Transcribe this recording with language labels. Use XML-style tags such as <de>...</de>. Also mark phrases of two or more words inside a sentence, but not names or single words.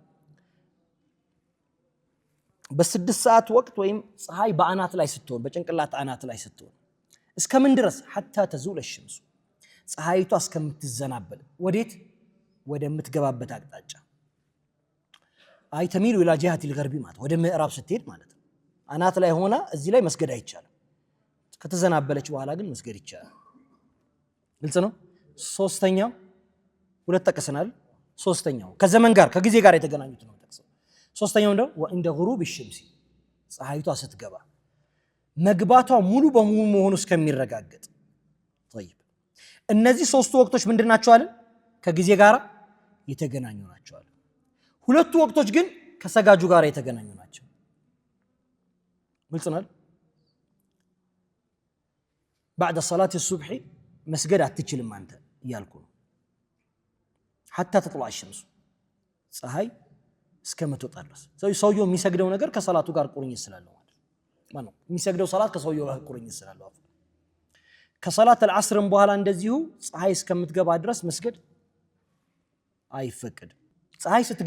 <am>በ6 ሰዓት ወቅት ወይም ፀሐይ በአናት ላይ ስትሆን በጭንቅላት አናት ላይ ስትሆን እስከምን ድረስ</am> <ar>حتى تزول الشمس</ar> <am>ፀሐይቷ እስከምትዘናበል ወዴት ወደምትገባበት አቅጣጫ</am> <ar>أي تميل إلى جهة الغرب</ar> <am>ማለት ወደ ምዕራብ ስትሄድ ማለት ነው አናት ላይ ሆና እዚህ ላይ መስገድ አይቻልም ከተዘናበለች በኋላ ግን መስገድ ይቻላል ግልጽ ነው ሶስተኛው ሁለት ተቀሰናል ሶስተኛው ከዘመን ጋር ከጊዜ ጋር የተገናኙት ነው ተቀሰው ሶስተኛው ደግሞ</am> <ar>وعند غروب الشمس</ar> <am>ፀሐይቷ ስትገባ መግባቷ ሙሉ በሙሉ መሆኑ እስከሚረጋገጥ طيب እነዚህ ሶስቱ ወቅቶች ምንድናቸው አለ ከጊዜ ጋር የተገናኙ ናቸው አለ ሁለቱ ወቅቶች ግን ከሰጋጁ ጋር የተገናኙ ናቸው ግልጽ ነው</am> <ar>بعد صلاه الصبح</ar> <am>መስገድ አትችልም አንተ ይያልኩ</am> <ar>حتى تطلع الشمس</ar> <am>ፀሐይ እስከምትወጣ ድረስ ሰውየው የሚሰግደው ነገር ከሰላቱ ጋር ቁርኝት ስላለው ማለት ነው የሚሰግደው ሰላት ከሰውየው ጋር ቁርኝት ስላለው ከሰላት العصرም በኋላ እንደዚሁ ፀሐይ እስከምትገባ ድረስ መስገድ አይፈቀድም ፀሐይ</am>